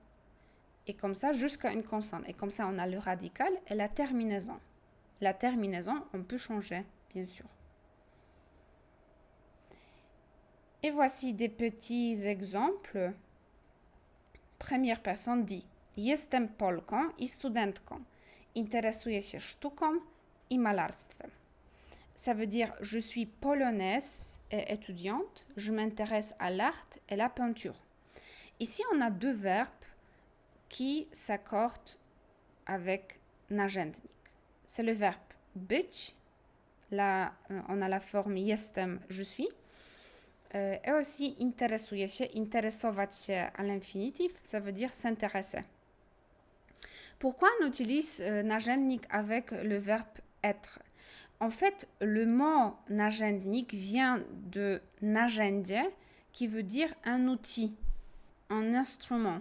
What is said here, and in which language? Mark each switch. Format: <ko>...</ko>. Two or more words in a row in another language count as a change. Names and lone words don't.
<fr>Et comme ça, jusqu'à une consonne. Et comme ça, on a le radical et la terminaison. La terminaison, on peut changer, bien sûr. Et voici des petits exemples. Première personne dit:</fr> <pl>Jestem Polką i studentką. Interesuję się sztuką i malarstwem.</pl> <fr>Ça veut dire je suis polonaise et étudiante, je m'intéresse à l'art et la peinture. Ici, on a deux verbes qui s'accordent avec narzędnik. C'est le verbe być, là on a la forme jestem, je suis, Et aussi</fr> <pl>interesuje się, interesować się</pl> <fr>à l'infinitif, ça veut dire s'intéresser. Pourquoi on utilise narzędnik avec le verbe être? En fait, le mot narzędnik vient de narzędzie, qui veut dire un outil, un instrument.</fr>